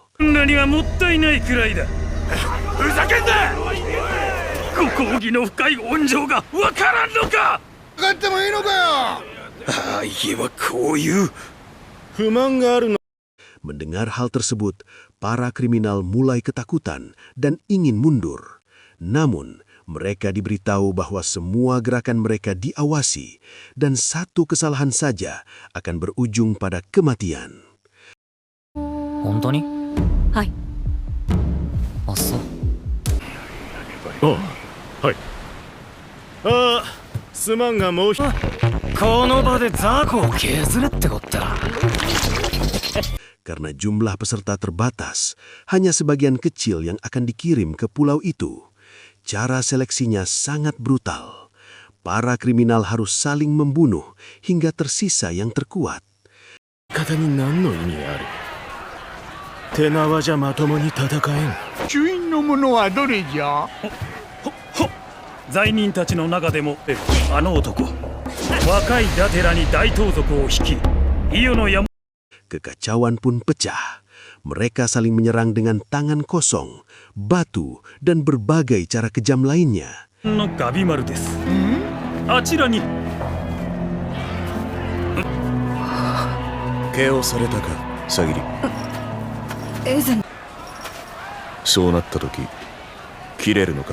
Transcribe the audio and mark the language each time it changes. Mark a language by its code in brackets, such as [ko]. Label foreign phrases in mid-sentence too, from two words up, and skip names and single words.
[id] Mendengar hal tersebut, para kriminal mulai ketakutan dan ingin mundur. Namun, mereka diberitahu bahwa semua gerakan mereka diawasi dan satu kesalahan saja akan berujung pada kematian. [ja] 本当に？はい。あ、そう。はい。すまんがもうこの場で雑魚を削れってこった。 [id] Karena jumlah peserta terbatas, hanya sebagian kecil yang akan dikirim ke pulau itu. Cara seleksinya sangat brutal. Para kriminal harus saling membunuh hingga tersisa yang terkuat. [ja] 方に何の意味がある。手縄じゃまともに戦えん。主因の者はどれじゃ？罪人たちの中でもあの男若いダテラに大盗賊を率い伊予の山 [id] Kekacauan pun pecah. Mereka saling menyerang dengan tangan kosong, batu, dan berbagai cara kejam lainnya. [ja] のガビマルです。あちらに。 KO されたか、サギリ。エゼン。そうなった時、切れるのか。